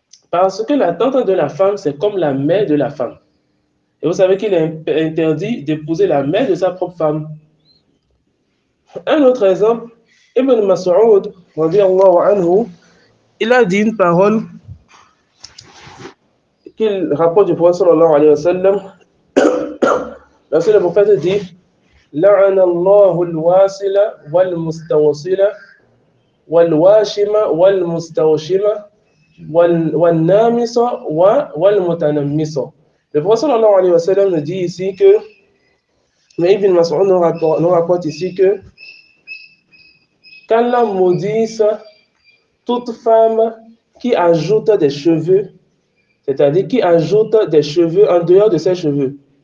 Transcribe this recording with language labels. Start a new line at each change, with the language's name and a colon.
French: Parce que la tante de la femme, c'est comme la mère de la femme. Et vous savez qu'il est interdit d'épouser la mère de sa propre femme. Un autre exemple, Ibn Mas'ud, anhu, il a dit une parole qu'il rapporte du prophète sallallahu alayhi wa sallam. Lorsque le prophète dit
Arabic: لعن الله الواصل والمستوصل والواشم والمستوشم والنامس والمتنمس.
French: Le prophète sallallahu alayhi wa sallam nous dit ici que, mais Ibn Mas'ud nous rapporte ici que qu'Allah maudisse toute femme qui ajoute des cheveux, c'est-à-dire qui ajoute des cheveux en dehors de ses cheveux.